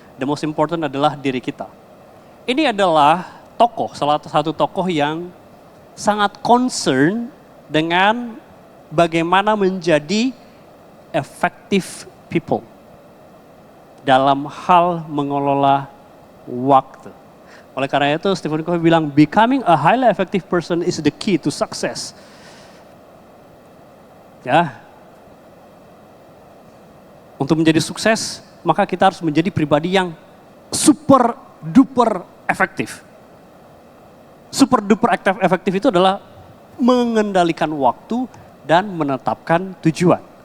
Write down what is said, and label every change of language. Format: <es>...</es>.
<en>The most important</en> <id>adalah diri kita. Ini adalah tokoh, salah satu tokoh yang sangat concern dengan bagaimana menjadi</id> <en>effective people</en> <id>dalam hal mengelola waktu. Oleh karena itu,</id> <en>Stephen Covey</en> <id>bilang,</id> <en>becoming a highly effective person is the key to success.</en> <id>Ya, untuk menjadi sukses, maka kita harus menjadi pribadi yang super duper efektif. Super duper efektif itu adalah mengendalikan waktu dan menetapkan tujuan.</id>